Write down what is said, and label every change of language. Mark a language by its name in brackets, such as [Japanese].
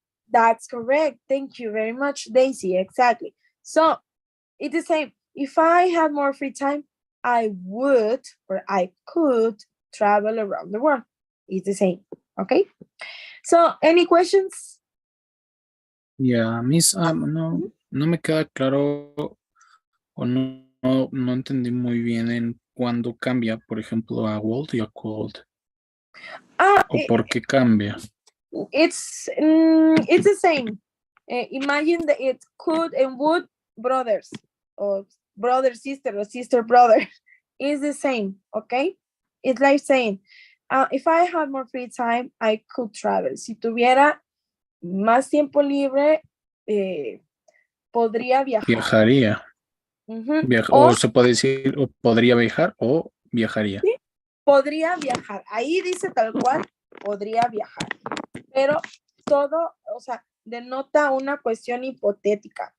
[English] That's correct. Thank you very much, Daisy. Exactly. So it's the same. If I had more free time, I would or I could travel around the world. It's the same. Okay. So any questions? [Spanish] Yeah, Miss, no me queda claro o no entendí muy bien en cuándo cambia, por ejemplo, a would y a could. ¿O por qué cambia? [English] It's the same. Imagine that it could and would brothers, or brother sister, or sister brother. It's the same, okay? It's like saying, if I had more free time, I could travel. [Spanish] Si tuviera más tiempo libre, podría viajar. Viajaría. O se puede decir, o podría viajar o viajaría. Sí, podría viajar. Ahí dice tal cual, podría viajar. Pero todo, o sea, denota una cuestión hipotética.